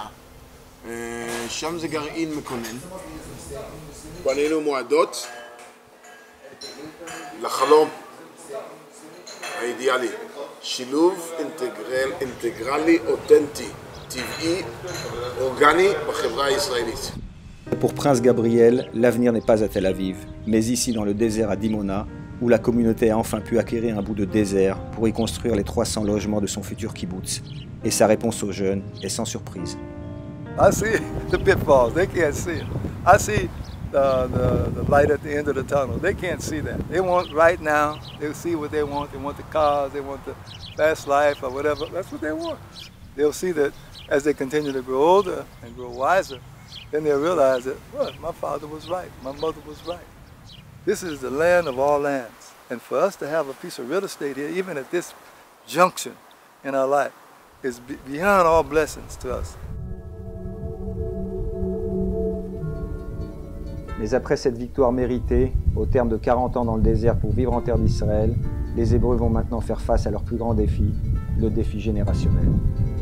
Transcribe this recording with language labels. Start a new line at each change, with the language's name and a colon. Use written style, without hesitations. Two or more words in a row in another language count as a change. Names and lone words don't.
Hebrew: שם זה גרעין מקונן. בנינו מועדות לחלום האידיאלי. שילוב אינטגרלי, אותנטי, טבעי, אורגני בחברה הישראלית.
French: Pour Prince Gabriel, l'avenir n'est pas à Tel Aviv, mais ici dans le désert à Dimona, où la communauté a enfin pu acquérir un bout de désert pour y construire les 300 logements de son futur kibbutz. Et sa réponse aux jeunes est sans surprise.
English: I see the pitfalls. They can't see it. I see the light at the end of the tunnel. They can't see that. They want right now. They'll see what they want. They want the cars. They want the fast life or whatever. That's what they want. They'll see that as they continue to grow older and grow wiser, then they'll realize that, well, my father was right. My mother was right. This is the land of all lands. And for us to have a piece of real estate here, even at this junction in our life, is beyond all blessings to us.
French: Mais après cette victoire méritée, au terme de 40 ans dans le désert pour vivre en terre d'Israël, les Hébreux vont maintenant faire face à leur plus grand défi, le défi générationnel.